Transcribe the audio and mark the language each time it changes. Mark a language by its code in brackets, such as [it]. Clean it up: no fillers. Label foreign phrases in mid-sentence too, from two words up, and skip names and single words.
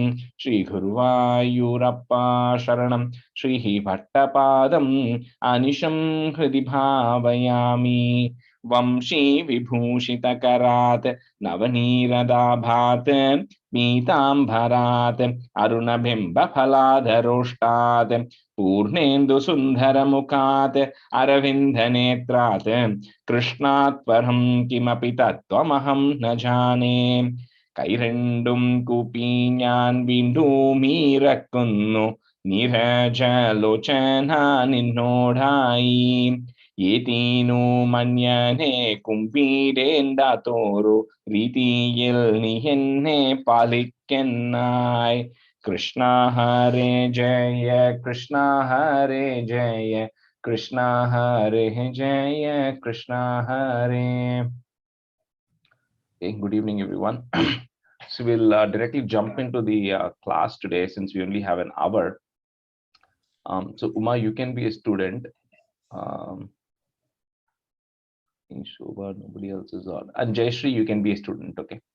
[sa] श्रीगुरुवायूरप्पा शरणं श्रीः भट्टपादम् अनिशं हृदि भावयामि वंशी विभूषितकरात् नवनीरदाभात् पीताम्बरात् अरुणबिम्बफलाधरोष्टात् पूर्णेन्दुसुन्दरमुखात् अरविन्दनेत्रात् कृष्णात् परं किमपि तत्त्वमहं न जाने [ml] കൈ രണ്ടും കൂപ്പി ഞാൻ വീണ്ടും ഇരക്കുന്നു നീരജലോചന നിന്നോടായി ഏതീനു മന്യനെ കുമ്പീരേണ്ടാത്തോരു രീതിയിൽ നീ എന്നെ പാലിക്കന്നായി കൃഷ്ണ ഹരേ ജയ കൃഷ്ണ ഹരേ ജയ കൃഷ്ണ ഹരേ ജയ കൃഷ്ണ ഹരേ. [en] Good evening everyone. So we'll directly jump into the class today since we only have an hour. So Uma, you can be a student. Shobha, nobody else is on. And Jayashree, you can be a student, okay?